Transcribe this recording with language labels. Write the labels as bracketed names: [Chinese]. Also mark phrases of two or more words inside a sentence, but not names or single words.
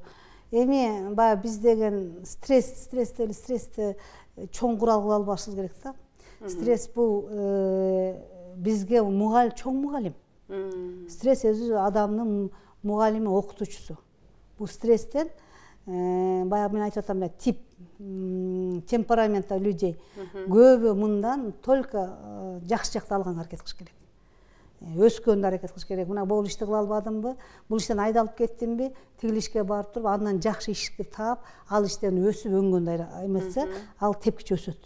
[Kyrgyz] Эми баягы биз деген стрессти чоң курал кыла албашыбыз керек да. Стресс бул бизге чоң мугалим. Стресс өзү адамдын мугалими, окутуучусу. Бул стресстен баягы мен айтып атам, [Russian] тип, темперамент людей [Kyrgyz] көбү мындан только жакшы жакты алганга аракет кылыш керек. Өскөндө аракет кылыш керек. Мына бул ишти кыла албадымбы, бул иштен айдалып кеттимби, тигил ишке барып туруп, андан жакшы ишти таап, ал иштен өсүп өнгөндө эметсе, ал тепкичи өсөт.